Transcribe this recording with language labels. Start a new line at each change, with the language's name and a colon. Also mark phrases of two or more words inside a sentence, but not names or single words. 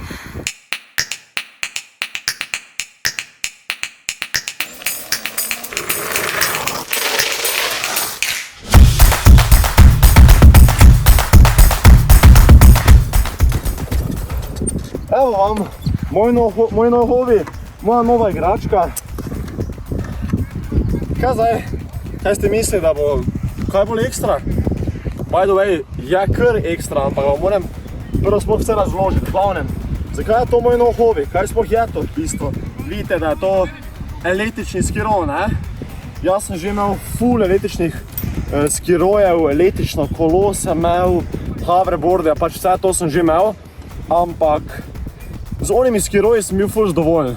Slovenian: Evo vam, moj nov hobi, moja nova igračka. Kaj zdaj? Kaj ste mislili, da bo kaj bolj ekstra?
English: By the way,
Slovenian: je kar ekstra, ampak vam moram prvo sploh vse razložiti. Glavnem, zakaj je to moj nov hobi? Kaj sploh je to v bistvu? Vidite, da je to električni skiro, ne? Jaz sem že imel ful električnih skirojev, električno kolo sem imel, hoverboarde, pač vse to sem že imel, ampak z onimi skiroji sem bil ful zadovoljen.